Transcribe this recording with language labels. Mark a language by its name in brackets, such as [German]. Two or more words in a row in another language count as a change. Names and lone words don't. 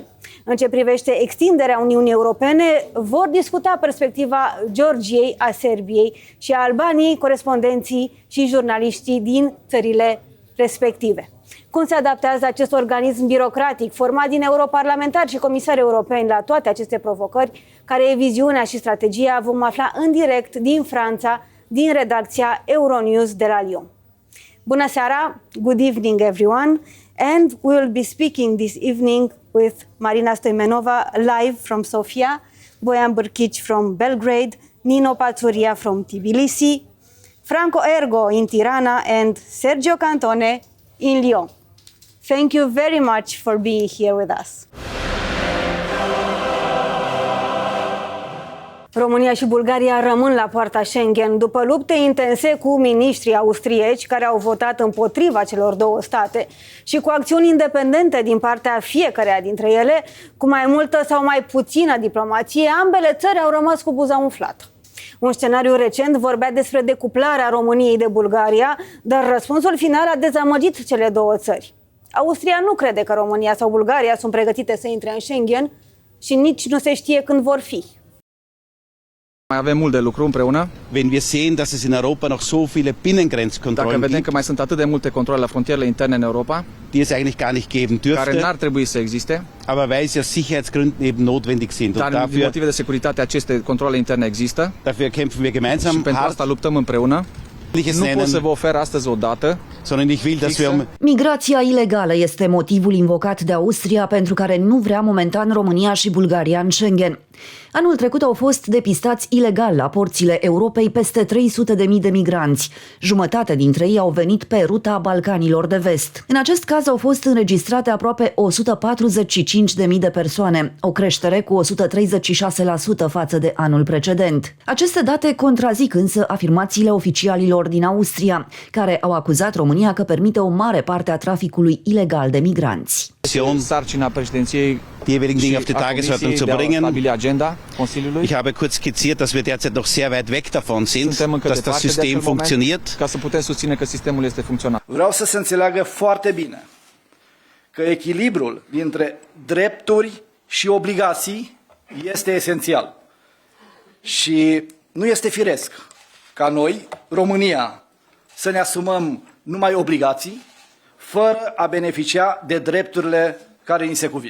[Romanian] În ce privește extinderea Uniunii Europene, vor discuta perspectiva Georgiei, a Serbiei și a Albaniei, corespondenții și jurnaliștii din țările respective. Cum se adaptează acest organism birocratic format din europarlamentari și comisari europeni la toate aceste provocări, care e viziunea și strategia, vom afla în direct din Franța, din redacția Euronews de la Lyon. Bună seara, [English] good evening everyone, and we will be speaking this evening with Marina Stoimenova live from Sofia, Bojan Brkic from Belgrade, Nino Patsuria from Tbilisi, Franko Ergo in Tirana, and Sergio Cantone in Lyon. Thank you very much for being here with us. [Romanian] România și Bulgaria rămân la poarta Schengen după lupte intense cu miniștrii austrieci care au votat împotriva celor două state și cu acțiuni independente din partea fiecăreia dintre ele, cu mai multă sau mai puțină diplomație, ambele țări au rămas cu buza umflată. Un scenariu recent vorbea despre decuplarea României de Bulgaria, dar răspunsul final a dezamăgit cele două țări. Austria nu crede că România sau Bulgaria sunt pregătite să intre în Schengen și nici nu se știe când vor fi. Mai avem mult de lucru împreună. [German] Wenn wir sehen, dass es in Europa noch so viele Binnengrenzkontrollen [Romanian] Dacă vedem [German] gibt, [Romanian] că mai sunt atât de multe controle la frontierele interne în Europa, [German] die es eigentlich gar nicht geben [Romanian] care [German] dürfte, [Romanian] n-ar trebui să existe, [German] aber weil sie aus Sicherheitsgründen eben notwendig sind. Und [Romanian] dar din motive de securitate aceste controle interne există [German] dafür kämpfen wir [Romanian] și [German] gemeinsam [Romanian] pentru [German] hart. [Romanian] asta luptăm împreună. Nu pot să vă ofer astăzi o dată, [German] sondern ich will, dass wir [Romanian] Migrația ilegală este motivul invocat de Austria pentru care nu vrea momentan România și Bulgaria în Schengen. Anul trecut au fost depistați ilegal la porțile Europei peste 300.000 de migranți. Jumătate dintre ei au venit pe ruta Balcanilor de Vest. În acest caz au fost înregistrate aproape 145.000 de persoane, o creștere cu 136% față de anul precedent. Aceste date contrazic însă afirmațiile oficialilor din Austria, care au acuzat România că permite o mare parte a traficului ilegal de migranți. Sarcina președinției [German] die jeweiligen Dinge auf die Tagesordnung zu bringen. [Romanian] Agenda Consiliului. [German] Ich habe kurz skizziert, dass wir derzeit noch sehr weit weg davon sind, dass das System funktioniert. [Romanian] Ca să putem susține că sistemul este funcțional. Vreau să se înțeleagă foarte bine că echilibrul dintre drepturi și obligații este esențial. Și nu este firesc ca noi, România, să ne asumăm numai obligații fără a beneficia de drepturile care ni se cuvin.